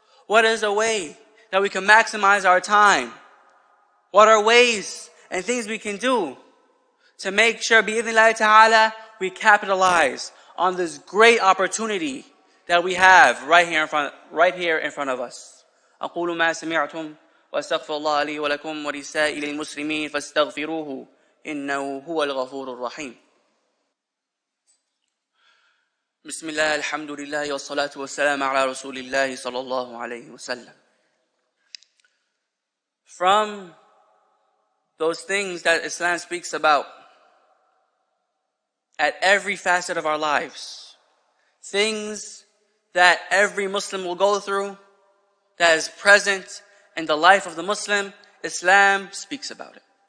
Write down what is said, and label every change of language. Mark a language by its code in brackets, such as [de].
[en] What is a way that we can maximize our time? What are ways and things we can do to make sure, bi'idhnillahi ta'ala, we capitalize on this great opportunity that we have right here in front of us. [ar] أقول ما سمعتم وأستغفر الله لي ولكم ولسائر المسلمين فاستغفروه إنه هو الغفور الرحيم. بسم الله الحمد لله والصلاة والسلام على رسول الله صلى الله عليه وسلم. [en] From those things that Islam speaks about at every facet of our lives, things that every Muslim will go through, that is present in the life of the Muslim, Islam speaks about it.